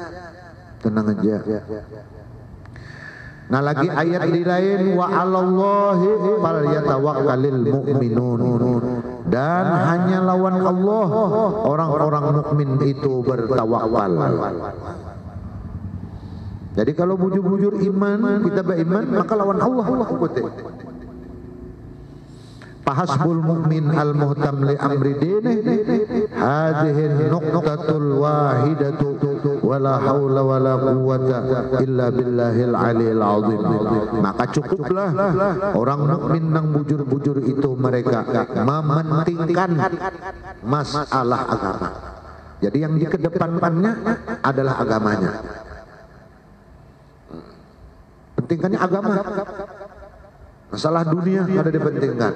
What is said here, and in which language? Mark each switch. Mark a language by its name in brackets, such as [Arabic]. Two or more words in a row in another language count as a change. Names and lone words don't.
[Banjar] Nah lagi ayat di lain, [Arabic] وعلى الله فليتوكل المؤمنون, [Banjar] Dan hanya lawan Allah orang-orang mukmin itu bertawakal. Jadi kalau bujur-bujur iman, kita beriman, maka lawan Allah kuatnya. [Arabic] فحسب المؤمن المهتم لأمر دينه هذه النقطة الواحدة ولا حول ولا قوة إلا بالله العلي العظيم. [Banjar] Maka cukuplah orang mukmin yang bujur-bujur itu mereka mementingkan masalah agama. Jadi yang dikedepankannya adalah agamanya. Pentingkannya agama. Masalah dunia ada dipentingkan.